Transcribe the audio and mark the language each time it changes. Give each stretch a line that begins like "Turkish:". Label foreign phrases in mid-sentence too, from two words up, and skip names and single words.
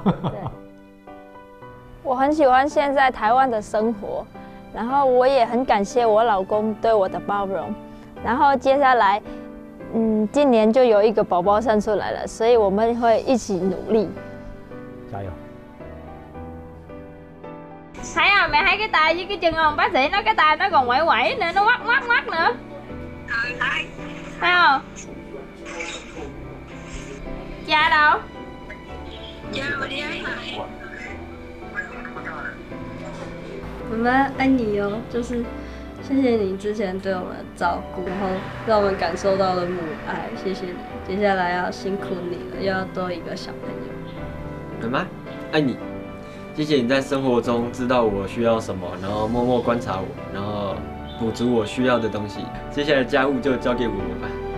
Chinese: 对，我很喜欢现在台湾的生活，然后我也很感谢我老公对我的包容。然后接下来，今年就有一个宝宝生出来了，所以我们会一起努力。加油！
Vietnamese: Thấy không? Mẹ thấy cái tay với cái chân không? Bác sĩ nói cái tay nó còn quẩy quẩy nữa, nó quắt quắt quắt nữa. Thấy không? Cha đâu? Cha mà đi ấy rồi.
Chinese: 妈妈爱你哦，就是谢谢你之前对我们的照顾，然后让我们感受到了母爱，谢谢你。接下来要辛苦你了，又要多一个小朋友。妈妈爱你，谢谢你在生活中知道我需要什么，然后默默观察我，然后补足我需要的东西。接下来的家务就交给我吧。